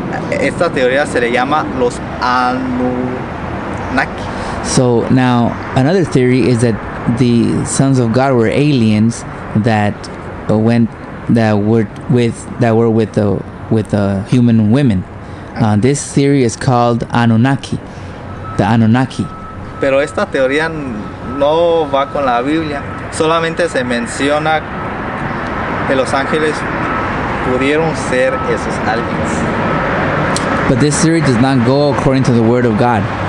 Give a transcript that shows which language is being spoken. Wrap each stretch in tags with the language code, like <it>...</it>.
<es>Esta teoría se le llama los Anunnaki.</es> <en>So now another theory is that the sons of God were aliens that were with human women. This theory is called Anunnaki, the Anunnaki.</en> <es>Pero esta teoría no va con la Biblia. Solamente se menciona que los ángeles pudieron ser esos aliens.</es> <en>But this theory does not go according to the word of God.</en>